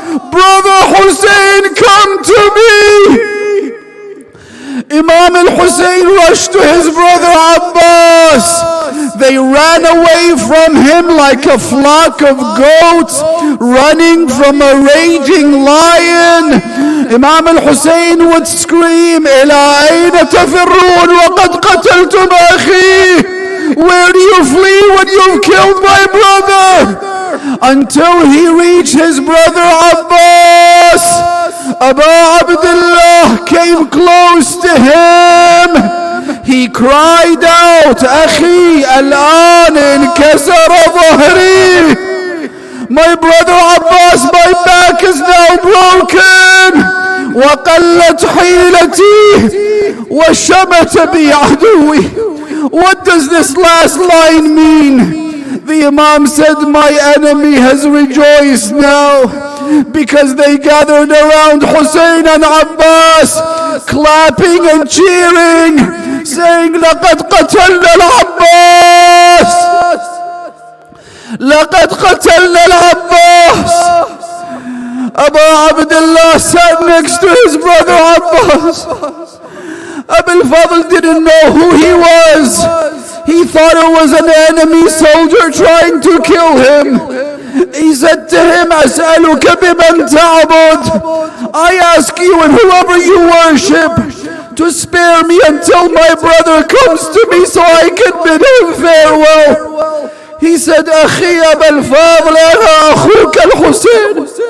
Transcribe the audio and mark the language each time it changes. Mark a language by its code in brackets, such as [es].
[en] Brother Husain, come to me. Imam al-Husain rushed to his brother Abbas. They ran away from him like a flock of goats running from a raging lion. Imam al-Husain would scream, [ar] إلى أين تفرون وقد قتلتم أخي? [en] Where do you flee when you've killed my brother? Until he reached his brother Abbas. Abu Abdullah came close to him. He cried out, [ar] أخي الآن انكسر ظهري. [en] My brother Abbas, my back is now broken. [ar] وقلت حيلتي وشمت بي عدوي. [en] What does this last line mean? The Imam said, my enemy has rejoiced now, because they gathered around Husain and Abbas, clapping and cheering, saying, [ar] لقد قتلنا العباس. لقد قتلنا العباس. [en] Abu Abdullah sat next to his brother Abbas. Abu al-Fadl didn't know who he was. He thought it was an enemy soldier trying to kill him. He said to him, [ar] أسألك بمن تعبد. [en] I ask you and whoever you worship to spare me until my brother comes to me so I can bid him farewell. He said, [ar] أخي أبا الفضل أنا أخوك الحسين.